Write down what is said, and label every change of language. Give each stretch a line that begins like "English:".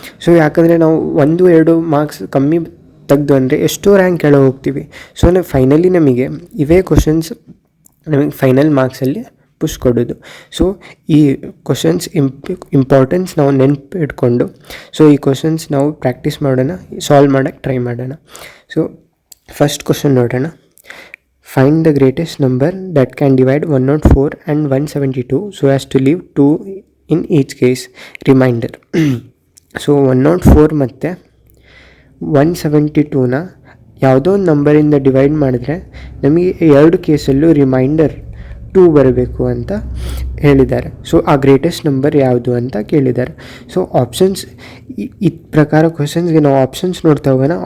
Kannada: So ಯಾಕಂದರೆ ನಾವು 1-2 marks ಕಮ್ಮಿ ತೆಗೆದು ಅಂದರೆ ಎಷ್ಟೋ ರ್ಯಾಂಕ್ ಕೆಳಗೆ ಹೋಗ್ತೀವಿ. ಸೊ ಫೈನಲಿ ನಮಗೆ ಇವೇ ಕ್ವಶನ್ಸ್ ನಮಗೆ ಫೈನಲ್ ಮಾರ್ಕ್ಸಲ್ಲಿ ಪುಷ್ ಕೊಡೋದು. ಸೊ ಈ ಕ್ವಶನ್ಸ್ ಇಂಪಾರ್ಟೆನ್ಸ್ ನಾವು ನೆನಪು ಇಟ್ಕೊಂಡು ಸೊ ಈ ಕ್ವಶನ್ಸ್ ನಾವು ಪ್ರಾಕ್ಟೀಸ್ ಮಾಡೋಣ, ಸಾಲ್ವ್ ಮಾಡೋಕ್ಕೆ ಟ್ರೈ ಮಾಡೋಣ. ಸೊ ಫಸ್ಟ್ ಕ್ವಶನ್ ನೋಡೋಣ.
English: Find the greatest number that can divide 104 and 172 so as to leave 2 in each case. Reminder.
Kannada: So 104 ಮತ್ತು 172ನ ಯಾವುದೋ ಒಂದು ನಂಬರಿಂದ ಡಿವೈಡ್ ಮಾಡಿದ್ರೆ ನಮಗೆ 2 ಕೇಸಲ್ಲೂ ರಿಮೈಂಡರ್ 2 ಬರಬೇಕು ಅಂತ ಹೇಳಿದ್ದಾರೆ. ಸೊ ಆ ಗ್ರೇಟೆಸ್ಟ್ ನಂಬರ್ ಯಾವುದು ಅಂತ ಕೇಳಿದ್ದಾರೆ. ಸೊ ಆಪ್ಷನ್ಸ್ ಈ ಪ್ರಕಾರ ಕ್ವಶನ್ಸ್ಗೆ ನಾವು ಆಪ್ಷನ್ಸ್ ನೋಡ್ತಾ ಹೋಗೋಣ.